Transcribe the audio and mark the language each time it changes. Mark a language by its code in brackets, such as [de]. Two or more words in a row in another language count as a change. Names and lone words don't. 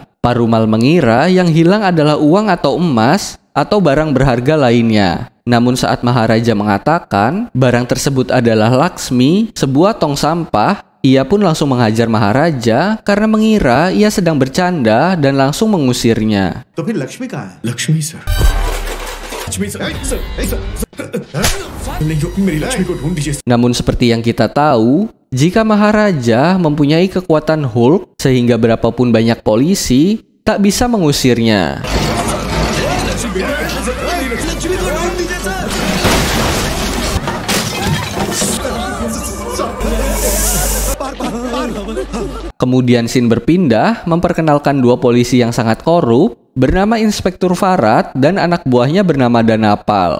[id] Pak Rumal mengira yang hilang adalah uang atau emas atau barang berharga lainnya. Namun saat Maharaja mengatakan barang tersebut adalah Laksmi, sebuah tong sampah, ia pun langsung menghajar Maharaja karena mengira ia sedang bercanda dan langsung mengusirnya. [hi] तो फिर लक्ष्मी कहाँ है? लक्ष्मी सर, मेरी लक्ष्मी को ढूंढ दीजिए। [id] Namun seperti yang kita tahu, jika Maharaja mempunyai kekuatan Hulk sehingga berapapun banyak polisi tak bisa mengusirnya. Kemudian scene berpindah memperkenalkan 2 polisi yang sangat korup bernama Inspektur Farad dan anak buahnya bernama Danapal.